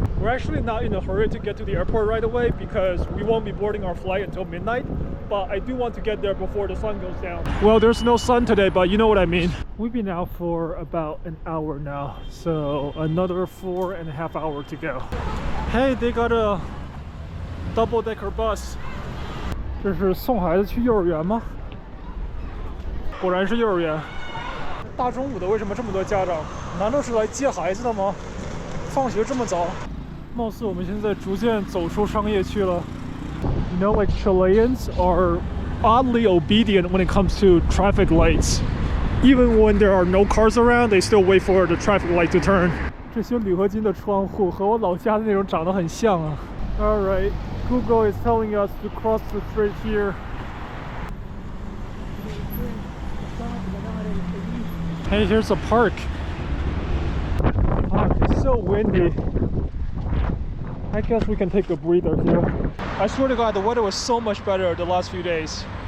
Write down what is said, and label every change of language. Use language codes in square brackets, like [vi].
[en] We're actually not in a hurry to get to the airport right away because we won't be boarding our flight until midnight, but I do want to get there before the sun goes down. Well, there's no sun today, but you know what I mean. We've been out for about an hour now, so another 4.5 hours to go. Hey, they got a double-decker bus. [zh] 这是送孩子去幼儿园吗？果然是幼儿园。大中午的为什么这么多家长？难道是来接孩子的吗？放学这么早？貌似我们现在逐渐走出商业区了。 [en] You know, like Chileans are oddly obedient when it comes to traffic lights. Even when there are no cars around, they still wait for the traffic light to turn. [zh] 这些铝合金的窗户和我老家的那种长得很像啊。 [en] All right, Google is telling us to cross the street here. Hey, here's a park. Fuck, it's so windy. I guess we can take a breather here. I swear to God, the weather was so much better the last few days.